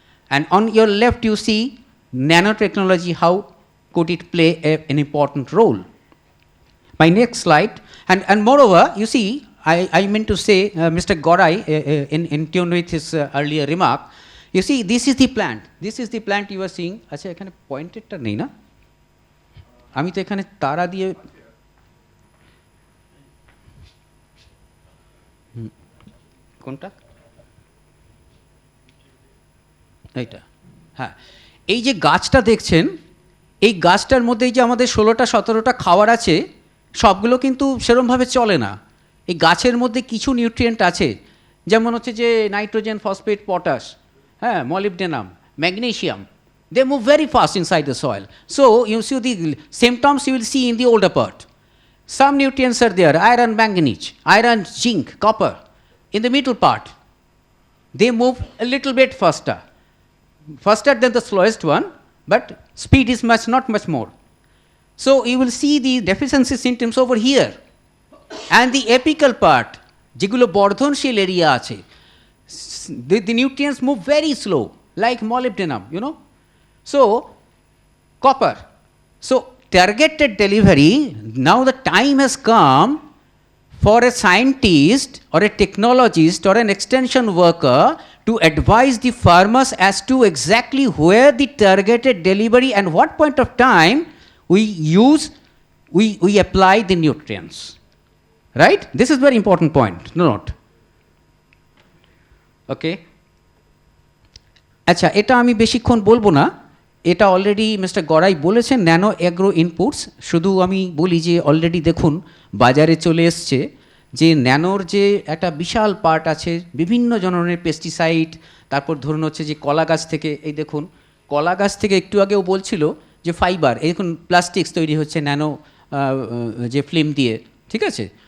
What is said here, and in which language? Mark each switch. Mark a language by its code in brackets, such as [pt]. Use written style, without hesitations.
[en] And on your left you see nanotechnology, how could it play an important role. My next slide, and moreover, you see, I meant to say, Mr. Gorai, in tune with his earlier remark, you see, this is the plant. This is the plant you are seeing. [bn] আচ্ছা এখানে পয়েন্টেডটা নেই না, আমি তো এখানে তারা দিয়ে কোনটা এইটা, হ্যাঁ, এই যে গাছটা দেখছেন, এই গাছটার মধ্যে এই যে আমাদের 16টা 17টা খাবার আছে, সবগুলো কিন্তু সেরমভাবে চলে না। এই গাছের মধ্যে কিছু নিউট্রিয়েন্ট আছে, যেমন হচ্ছে যে নাইট্রোজেন, ফসফেট, পটাশ, হ্যাঁ, molybdenum, magnesium. [en] They move very fast inside the soil. So you see the symptoms you will see in the older part. Some nutrients are there, iron, manganese, iron, zinc, copper. In the middle part, they move a little bit faster than the slowest one, but speed is not much more. So you will see the deficiency symptoms over here. And the apical part, [bn] যেগুলো বর্ধনশীল area আছে, [en] the nutrients move very slow, like molybdenum, you know. So copper. So targeted delivery, now the time has come for a scientist or a technologist or an extension worker to advise the farmers as to exactly where the targeted delivery and what point of time we apply the nutrients. Right? This is very important point. Note. Okay. [bn] আচ্ছা, এটা আমি বেশিক্ষণ বলবো না, এটা already mister Gorai বলেছেন, nano agro inputs. শুধু আমি বলি যে অলরেডি দেখুন বাজারে চলে এসছে যে ন্যানোর যে একটা বিশাল পার্ট আছে, বিভিন্ন ধরনের পেস্টিসাইড, তারপর ধরুন হচ্ছে যে কলা গাছ থেকে, এই দেখুন কলা গাছ থেকে একটু আগেও বলছিল যে ফাইবার, এই দেখুন প্লাস্টিক্স তৈরি হচ্ছে ন্যানো যে ফিল্ম দিয়ে, ঠিক আছে।